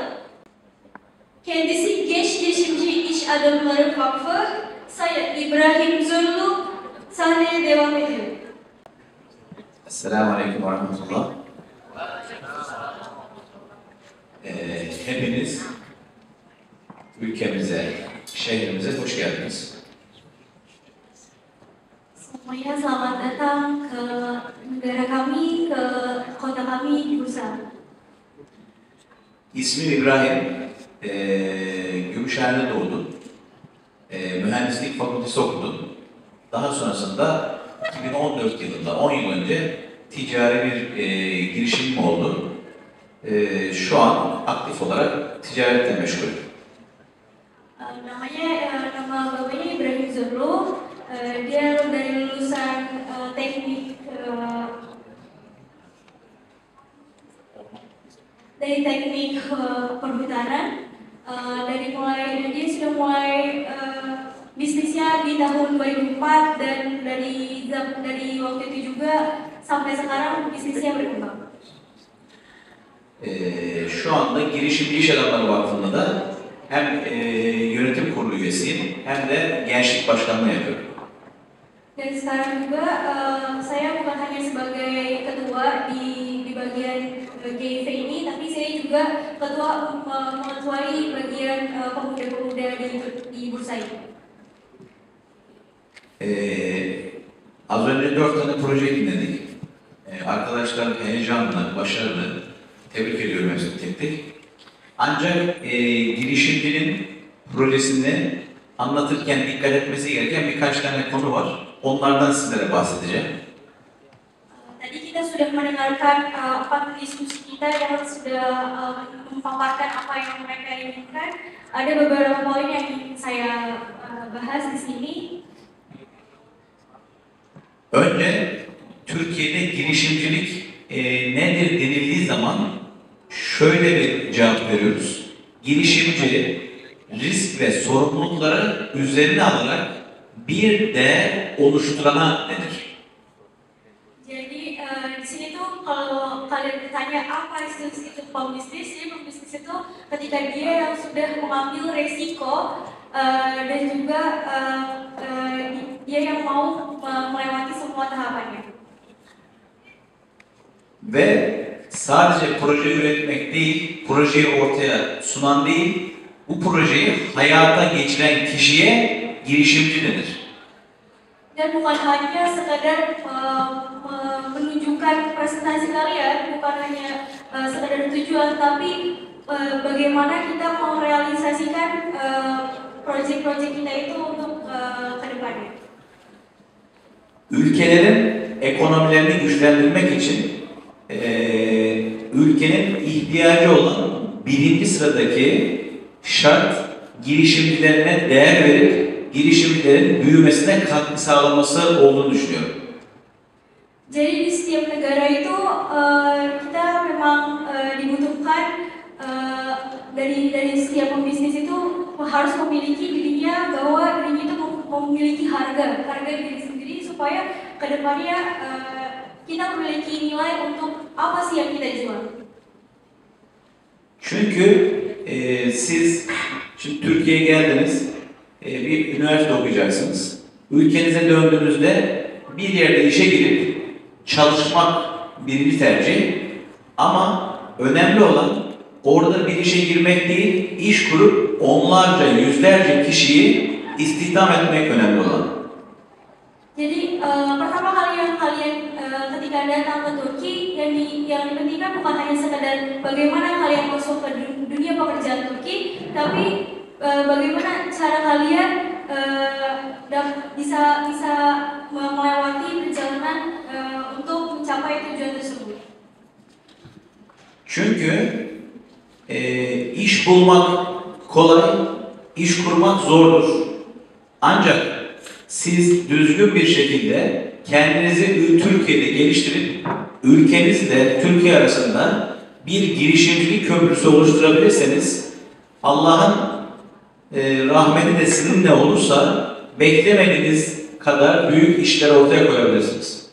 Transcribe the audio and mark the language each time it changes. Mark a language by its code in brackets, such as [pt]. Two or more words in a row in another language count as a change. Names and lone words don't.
[tr] Kendisi Genç Girişimci İş Adamları Vakfı Sayın İbrahim Zorlu sahneye devam ediyor. [ar] السلام عليكم ورحمة الله. [tr] Hepiniz ülkemize, şehrimize hoş geldiniz. [id] Semuanya selamat datang ke negara kami, ke kota kami, Bursa. [tr] İsmim İbrahim, Gümüşhane'de doğdum. Mühendislik fakültesi okudum. Daha sonrasında 2014 yılında, 10 yıl önce ticari bir girişimim oldu. Şu an aktif olarak ticaretle meşgulüm. [id] Nama bapaknya Ibrahim Zorlu. Dia dari lulusan teknik perhutanan. Dia sudah mulai bisnisnya di tahun 2004 dan dari waktu itu juga sampai sekarang bisnisnya berkembang. [tr] Şu anda Girişimci İş Adamları Vakfı'nda da hem yönetim kurulu üyesiyim hem de gençlik başkanlığı yapıyorum. [id] Dan sekarang juga saya bukan hanya sebagai ketua di bagian GIV ini, tapi saya juga ketua mengetuai bagian pemuda-pemuda di bursa ini. [tr] Az önce 4 tane proje dinledik. Arkadaşlar heyecanlı, başarılı. Tebrik ediyorum hepsini tek tek. Ancak girişimcinin projesini anlatırken dikkat etmesi gereken birkaç tane konu var. Onlardan sizlere bahsedeceğim. [id] Tadi kita sudah mendengarkan 4 diskusi kita yang sudah memaparkan apa yang mereka inginkan. Ada beberapa poin yang ingin saya bahas di sini. [tr] Önce Türkiye'de girişimcilik nedir denildiği zaman şöyle bir cevap veriyoruz. Girişimci risk ve sorumlulukları üzerine alarak bir değer oluşturana denir. [id] Jadi di sini tuh kalau kalian bertanya apa itu pembisnis, jadi pembisnis itu ketika dia yang sudah mengambil resiko dan juga dia yang mau melewati semua tahapannya. [tr] Ve sadece proje üretmek değil, projeyi ortaya sunan değil, bu projeyi hayata geçiren kişiye girişimci denir. [id] Dan bukan hanya sekadar menunjukkan presentasi kalian, bukan hanya sekadar tujuan, tapi bagaimana kita merealisasikan proyek-proyek kita itu untuk ke depannya. [tr] Ülkelerin ekonomilerini güçlendirmek için ülkenin ihtiyacı olan birinci sıradaki şart girişimcilerine değer verip girişimcilerin büyümesine katkı sağlaması olduğunu düşünüyorum. [id] Jadi di setiap negara itu kita memang dibutuhkan dari setiap pembisnis itu harus memiliki dirinya bahwa dirinya itu memiliki harga diri sendiri supaya kedepannya kita memiliki nilai untuk apa sih yang kita jual. [tr] Çünkü siz şimdi Türkiye'ye geldiniz, bir üniversite okuyacaksınız. Ülkenize döndüğünüzde bir yerde işe girip çalışmak birinci tercih. Ama önemli olan orada bir işe girmek değil, iş kurup onlarca, yüzlerce kişiyi istihdam etmek önemli olan. [id] Jadi pertama kali yang kalian ketika datang ke Turki yang dipentingkan bukan hanya sekadar bagaimana kalian masuk ke dunia pekerjaan Turki, tapi bagaimana cara kalian bisa melewati perjalanan untuk mencapai tujuan tersebut. [tr] Çünkü iş bulmak kolay, iş kurmak zordur. Ancak siz düzgün bir şekilde kendinizi Türkiye'de geliştirip ülkenizle Türkiye arasında bir girişimcilik köprüsü oluşturabilirseniz Allah'ın rahmeti de sizinle olursa beklemediğiniz kadar büyük işler ortaya koyabilirsiniz.